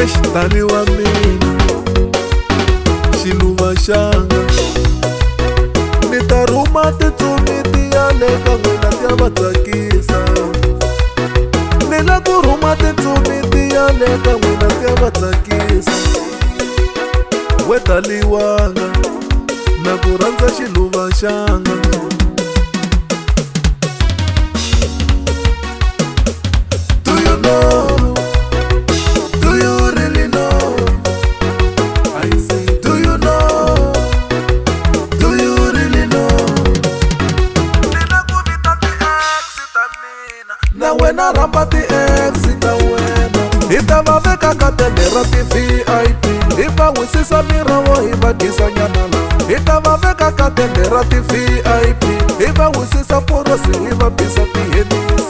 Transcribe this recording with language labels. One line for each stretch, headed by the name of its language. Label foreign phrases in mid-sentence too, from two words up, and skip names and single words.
Tsonga: Xitali wa mina xiluva xanga, ni ta rhuma titsumi tiya le ka n'wina ti ya va tsakisa. Ni la ku rhuma titsumi tiya le ka n'wina ti ya va tsakisa. We taliwanga na ku rhandza xiluva xanga.
English: Do you know? Do you really know? I say, do you know? Do you really know?
Tsonga: Nina ku vita ti-ex ta mina, na wena rhamba ti-ex ta wena. Hi ta va veka ka tende ra ti-VIP, hi va wisisa mirawo hi va dyisa nyana la. Hi ta va veka ka tende ra ti-VIP, hi va wisisa porosi hi va bisa tihenisi.